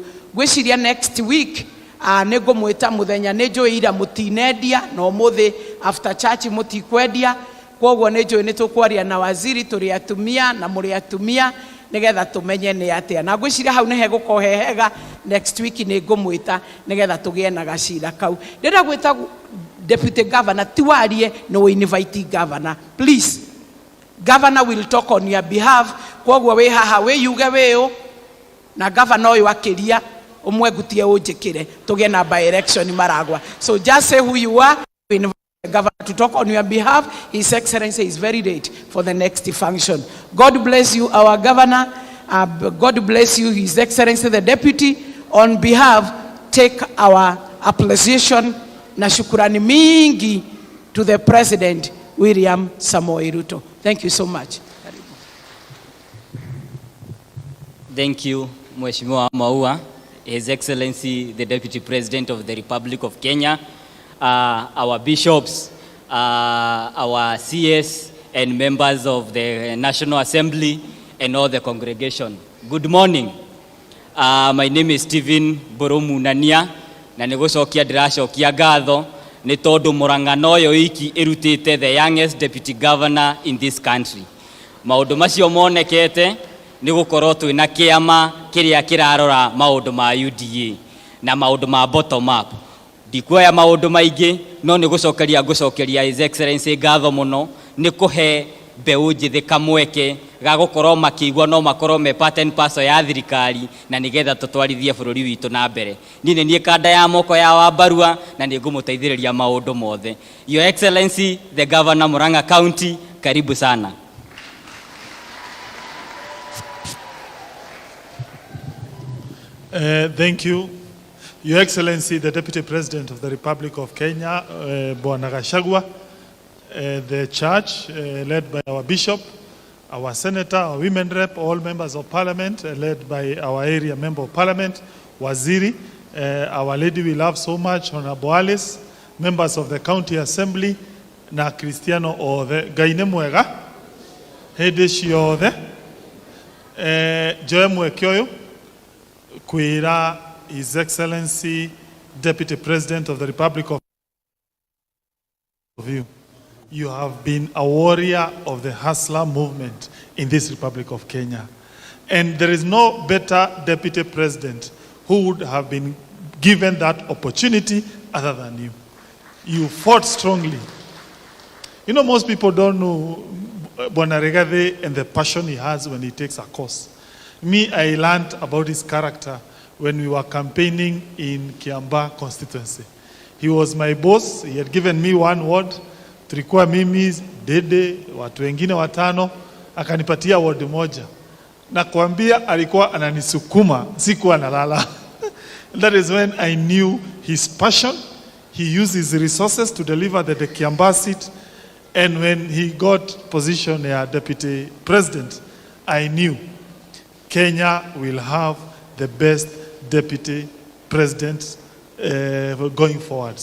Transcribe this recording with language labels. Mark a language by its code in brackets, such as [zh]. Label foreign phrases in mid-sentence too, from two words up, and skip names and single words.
[ki] Gwiciria [en] next week [ki] nego mwita muthenya njuira mutinendia no muthi [en] after church [ki] mutikwendia, kwoguo njuĩ ni tukwaria na waziri turi atumia na muri atumia nigetha tumenye ni atia, na ngwiciria hau nihe gukohehega [en] next week [ki] ni ngumwita nigetha tugie na gacira kau. Ndenda gwita [en] deputy governor [ki] tiwarie no [en] invite governor, please. Governor will talk on your behalf, [ki] kwoguo we haha we yuge weo na governor uyu akiria umwe gutie unjikire tugie na [en] by election [ki] Maragua. [en] So just say who you are. We invite the governor to talk on your behalf. His Excellency is very late for the next function. God bless you, our governor. God bless you, His Excellency the Deputy. On behalf, take our appreciation [sw] na shukurani mingi [en] to the President William Samoei Ruto. Thank you so much. Thank you, Mheshimiwa Maua, His Excellency the Deputy President of the Republic of Kenya, our bishops, our CS and members of the National Assembly and all the congregation. Good morning. My name is Stephen Boromunania, [ki] na nigucokia ndiracokia ngatho ni tondu Murang'a noyo iki irutite [en] the youngest deputy governor in this country. [ki] Maundu macio monekete ni gukorwo twina kiama kiria kirarora maundu ma UDA na maundu ma bottom up. Ndikuoya maundu maingi no ni gucokeria His Excellency ngatho muno ni kuhe mbeu njithi kamweke ga gukorwo makiigua no makorwo me [en] part and parcel [ki] ya thirikari na nigetha tutwarithie bururi witu na mbere. Nie kanda ya moko ya Wambarua na ni ngumuteithiriria maundu mothe. [en] Your Excellency the Governor Murang'a County, [sw] karibu sana. [en] Thank you. Your Excellency, the Deputy President of the Republic of Kenya, Bwana Gachagua, the church led by our bishop, our senator, our women rep, all members of parliament led by our area member of parliament, Waziri, our lady we love so much, Honorable Alice, members of the county assembly, [ki] na Cristiano othe, gaine mwega, hede ciothe, joe mwekioyo, kwira [en] His Excellency, Deputy President of the Republic of you. You have been a warrior of the hustler movement in this Republic of Kenya. And there is no better Deputy President who would have been given that opportunity other than you. You fought strongly. You know, most people don't know Bwana Rigathi and the passion he has when he takes a course. Me, I learned about his character when we were campaigning in Kiambaa constituency. He was my boss. He had given me one word. [sw] Tulikuwa mimi, Dede, watu wengine watano, akanipatia word moja. Na kuambia alikuwa ananisukuma, sikuwa nalala. [en] That is when I knew his passion. He used his resources to deliver the Kiambaa seat. And when he got position as Deputy President, I knew Kenya will have the best Deputy President going forward.